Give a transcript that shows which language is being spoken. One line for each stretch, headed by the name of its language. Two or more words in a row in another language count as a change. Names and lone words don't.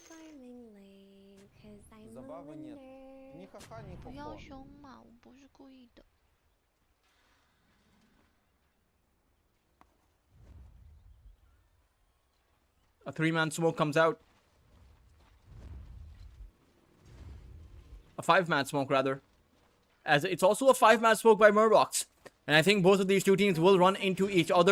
Russian: Забавы нет. Ни ха-ха, ни хо-хо.
Chinese: 不要凶嘛，我不是故意的。
English: A 3-man smoke comes out. A 5-man smoke, rather. As it's also a 5-man smoke by Mervox. And I think both of these two teams will run into each other.